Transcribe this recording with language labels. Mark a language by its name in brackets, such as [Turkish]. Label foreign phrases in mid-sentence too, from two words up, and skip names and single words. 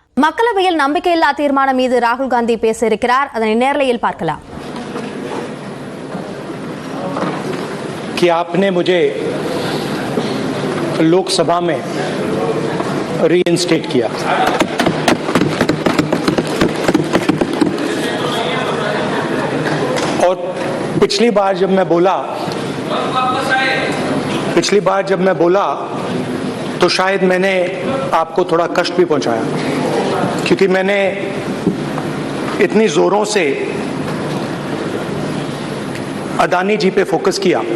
[Tamil] மக்களவையில் நம்பிக்கையில்லா தீர்மானம் மீது ராகுல் காந்தி பேச இருக்கிறார். அதனை நேரலையில் பார்க்கலாம். [Hindi] कि आपने मुझे लोकसभा में रीइंस्टेट किया। और पिछली बार जब मैं बोला तो शायद मैंने आपको थोड़ा कष्ट भी पहुंचाया, क्योंकि मैंने इतनी जोरों से अदानी जी पे फोकस किया